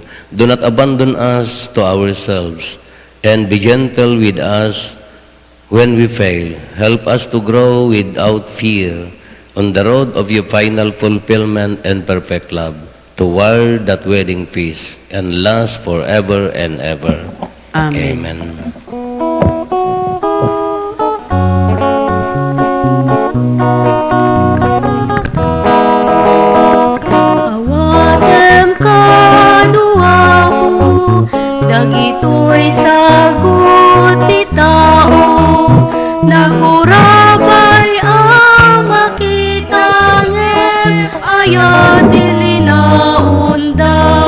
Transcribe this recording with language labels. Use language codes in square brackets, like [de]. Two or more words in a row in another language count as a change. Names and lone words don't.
[en] Do not abandon us to ourselves, and be gentle with us when we fail. Help us to grow without fear on the road of your final fulfillment and perfect love, toward that wedding feast, and last forever and ever. Amen. Amen. [ilo] Awatem kadua po, dagito'y sagot ti tao, nagurabay ang makitangin, ayat ilinaunda,